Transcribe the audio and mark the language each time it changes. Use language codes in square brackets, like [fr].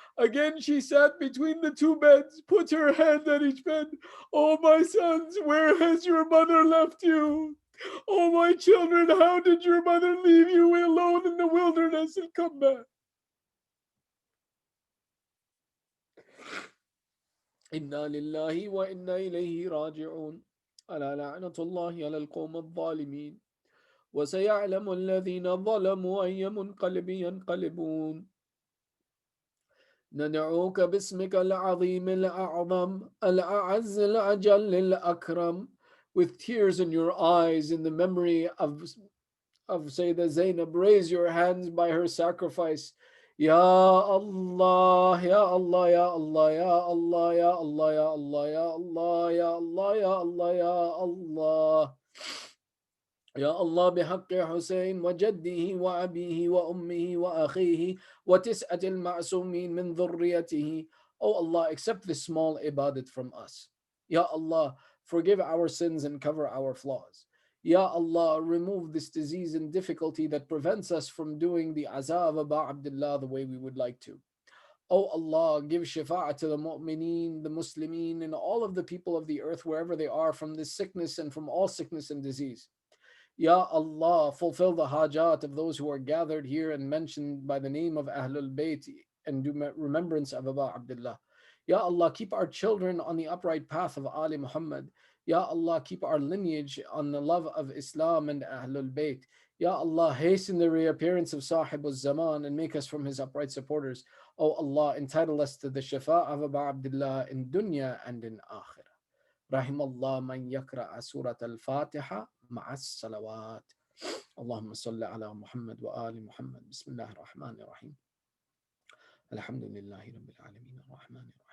[en] Again she sat between the two beds, put her hand on each bed. Oh, my sons, where has your mother left you? Oh, my children, how did your mother leave you alone in the wilderness and come back? [ar] إنا لله وإنا إليه راجعون. ألا لعنة الله على القوم الظالمين. وسيعلم الذين ظلموا أي منقلب ينقلبون. ندعوك باسمك العظيم الأعظم الأعز الأجل الأكرم. [en] With tears in your eyes in the memory of Sayyidah Zainab, raise your hands by her sacrifice. [ar] Ya Allah, Ya Allah, Ya Allah, Ya Allah, Ya Allah, Ya Allah, Ya Allah, Ya Allah, Ya Allah, Ya Allah. يا الله بحق حسين وجده وأبيه وأمه وأخيه وتسعة المعصومين من ذريته. [en] Oh Allah, accept this small ibadat from us. Ya Allah, forgive our sins and cover our flaws. Ya Allah, remove this disease and difficulty that prevents us from doing the azaa of Aba Abdullah the way we would like to. Oh Allah, give shafa'ah to the mu'mineen, the muslimin, and all of the people of the earth wherever they are from this sickness and from all sickness and disease. Ya Allah, fulfill the hajat of those who are gathered here and mentioned by the name of Ahlul Bayt and do remembrance of Aba Abdullah. Ya Allah, keep our children on the upright path of Ali Muhammad. Ya Allah, keep our lineage on the love of Islam and Ahlul Bayt. Ya Allah, hasten the reappearance of Sahib al-Zaman and make us from his upright supporters. Oh Allah, entitle us to the shafa of Aba Abdullah in dunya and in akhirah. [ar] رحم الله من يقرأ سورة الفاتحة مع الصلوات. اللهم صل على محمد وآل محمد. بسم الله الرحمن الرحيم. الحمد لله رب العالمين الرحمن